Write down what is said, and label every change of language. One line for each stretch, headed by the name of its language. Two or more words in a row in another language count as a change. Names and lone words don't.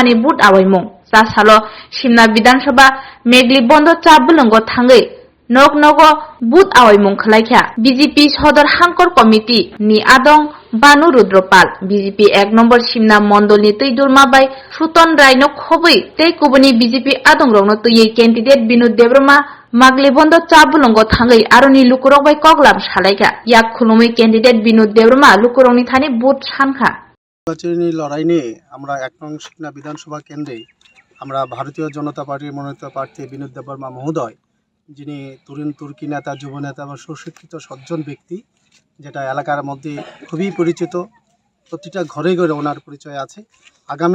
Kok Borok: ni booth awaimung salo Simna Bidhan Sabha megli bondo chabulungo thangai nok nogo booth awaimung khalaikha BJP Sodor Hankor Committee ni adong Banu Rudropal BJP 1 নম্বর Simna Mondol ni tuidurma bai Suton Raino khobui tei kubuni BJP adong rokno tuiye candidate Binod Debrma magli bondo chabulungo thangai aroni lukurok bai koklam salaikha yak khulumui candidate Binod Debrma lukurokni thani booth sankha
Bangla: নির্বাচনী লড়াই নিয়ে আমরা 1 নং সিমনা বিধানসভা কেন্দ্রে আমরা ভারতীয় জনতা পার্টির মনোনীত প্রার্থী বিনোদ দেববর্মা মহোদয় যিনি তরুণ তুর্কি নেতা যুব নেতা এবং সুশিক্ষিত সজ্জন ব্যক্তি যেটা এলাকার মধ্যে খুবই পরিচিত প্রতিটা ঘরে ঘরে ওনার পরিচয় আছে আগামী